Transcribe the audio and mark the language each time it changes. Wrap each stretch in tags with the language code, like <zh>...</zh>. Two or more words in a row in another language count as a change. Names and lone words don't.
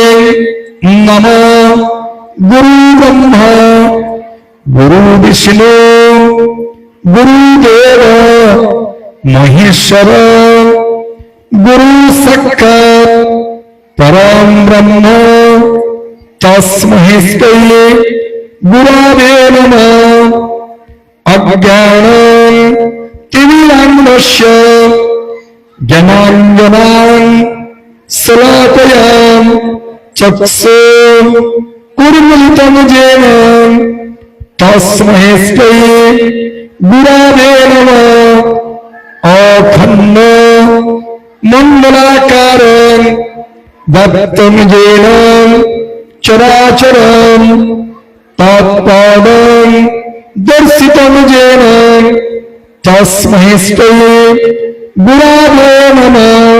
<sa>নমো গুরু ব্রহ্মা গুরু বিষ্ণু গুরুদেব মহেশ্বর গুরু সাক্ষাৎ পরম ব্রহ্ম তস্मै শ্রী গুরবে নমঃ। অজ্ঞানং তিমিরান্ধস্য জ্ঞানাঞ্জনাং শলাকয়াম চক্ষুरुन्मिलितं येन तस्मै श्री गुरवे नमः। अखण्ड मण्डलाकारं व्याप्तं येन चराचरं तत्पादं दर्शितं येन तस्मै श्री गुरवे नमः।</sa>